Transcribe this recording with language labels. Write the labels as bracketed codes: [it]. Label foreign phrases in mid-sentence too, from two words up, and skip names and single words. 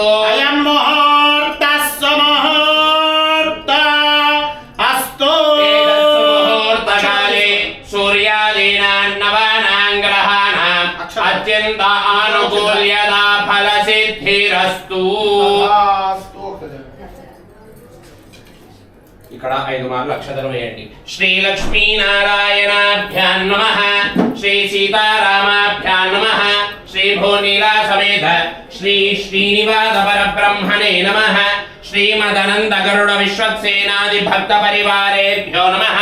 [sa] अयं मुहूर्तः सुमुहूर्त अस्तु मुहूर्तकाले सूर्यादीनां नवानां ग्रहाणाम् अत्यन्त आनुकूल्यता फलसिद्धिरस्तु ఇక్కడ [te] 5 మార్లు అక్షరం వేయండి [sa] శ్రీ లక్ష్మీ నారాయణాభ్యాం నమః శ్రీ సీతారామాభ్యాం నమః శ్రీ భూనీలా సమేత శ్రీ శ్రీనివాస పరబ్రహ్మణే నమః శ్రీమదనంద గరుడ విశ్వక్సేనాది భక్త పరివారేభ్యో నమః